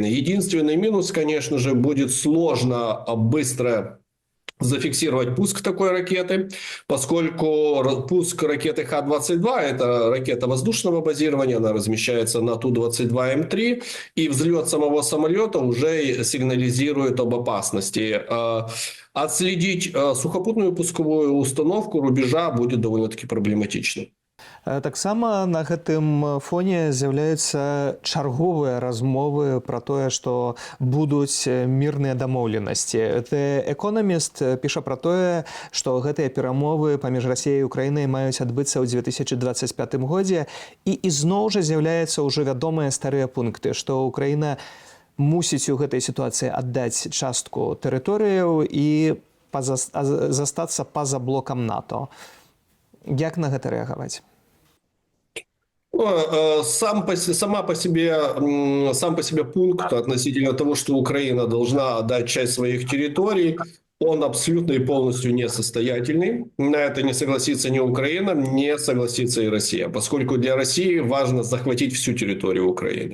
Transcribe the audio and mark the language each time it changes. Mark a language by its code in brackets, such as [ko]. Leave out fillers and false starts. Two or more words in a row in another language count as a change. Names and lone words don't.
[ru] Единственный минус, конечно же, будет сложно быстро зафиксировать пуск такой ракеты, поскольку пуск ракеты Х-22 – это ракета воздушного базирования, она размещается на Ту-22М3, и взлет самого самолета уже сигнализирует об опасности. Отследить сухопутную пусковую установку рубежа будет довольно-таки проблематично. [be] Таксама на гэтым фоне з'яўляюцца чарговыя размовы пра тое, што будуць мірныя дамоўленасці. The Economist піша пра тое, што гэтыя перамовы паміж Расіяй і Украінай маюць адбыцца ў 2025 годзе, і ізноў жа з'яўляюцца ўжо вядомыя старыя пункты, што Украіна мусіць у гэтай сітуацыі аддаць частку тэрыторыяў і застацца па-за блокам НАТО. Як на гэта рэагаваць? [ru] Сам по себе пункт относительно того, что Украина должна отдать часть своих территорий, он абсолютно и полностью несостоятельный. На это не согласится ни Украина, не согласится и Россия, поскольку для России важно захватить всю территорию Украины.